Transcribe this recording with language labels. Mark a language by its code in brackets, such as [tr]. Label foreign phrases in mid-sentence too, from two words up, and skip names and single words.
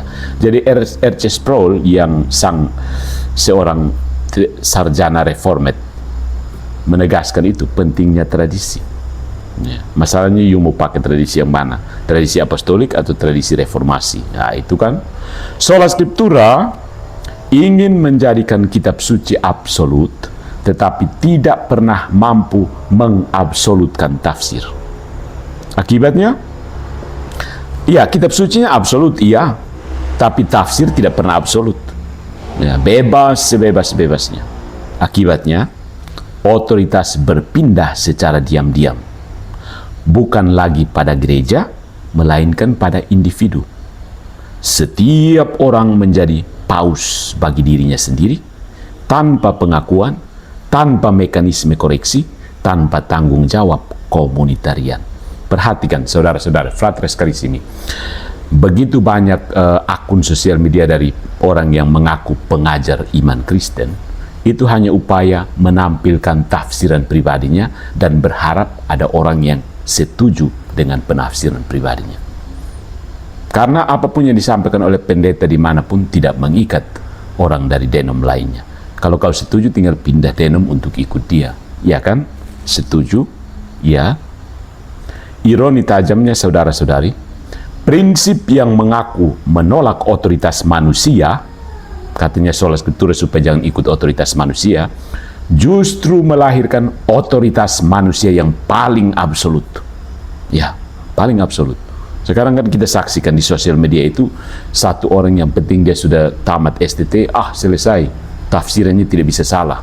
[id] Jadi R.C. Sproul yang seorang sarjana reformed menegaskan itu pentingnya tradisi. Ya. Masalahnya you mau pakai tradisi yang mana? Tradisi apostolik atau tradisi reformasi? Nah, itu kan. [la] Sola scriptura [id] ingin menjadikan kitab suci absolut, tetapi tidak pernah mampu mengabsolutkan tafsir. Akibatnya, ya kitab sucinya absolut, iya, tapi tafsir tidak pernah absolut. Ya, bebas sebebas-bebasnya. Akibatnya, otoritas berpindah secara diam-diam. Bukan lagi pada gereja, melainkan pada individu. Setiap orang menjadi paus bagi dirinya sendiri, tanpa pengakuan, tanpa mekanisme koreksi, tanpa tanggung jawab komunitarian. Perhatikan saudara-saudara, [la] fratres carissimi, [id] begitu banyak akun sosial media dari orang yang mengaku pengajar iman Kristen, itu hanya upaya menampilkan tafsiran pribadinya dan berharap ada orang yang setuju dengan penafsiran pribadinya. Karena apapun yang disampaikan oleh pendeta dimanapun tidak mengikat orang dari denom lainnya. Kalau kau setuju, tinggal pindah denom untuk ikut dia, ya kan? Setuju? Ya. Ironi tajamnya saudara-saudari, prinsip yang mengaku menolak otoritas manusia, katanya [la] sola scriptura [id] supaya jangan ikut otoritas manusia, justru melahirkan otoritas manusia yang paling absolut. Ya, paling absolut. Sekarang kan kita saksikan di sosial media itu, satu orang yang penting dia sudah tamat STT, selesai, tafsirannya tidak bisa salah.